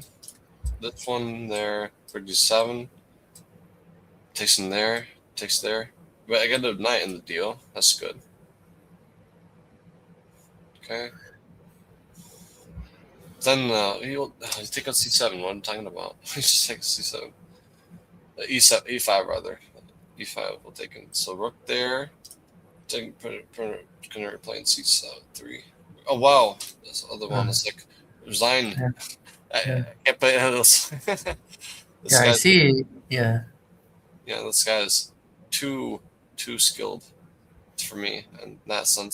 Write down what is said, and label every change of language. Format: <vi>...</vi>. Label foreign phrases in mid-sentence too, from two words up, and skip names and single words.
<en>This one there, rook d7. Takes in there, takes there. But I got a knight in the deal. That's good. Okay. Then he'll take on c7. What I'm talking about? He just takes c7. E7, e5 rather. E5 will take in. So rook there. Gonna play in c3. Oh wow, this other one is like resign. Yeah, I, yeah, I can't play any of this. This yeah. I guy, see. Yeah, yeah, this guy is too skilled for me in that sense.</en>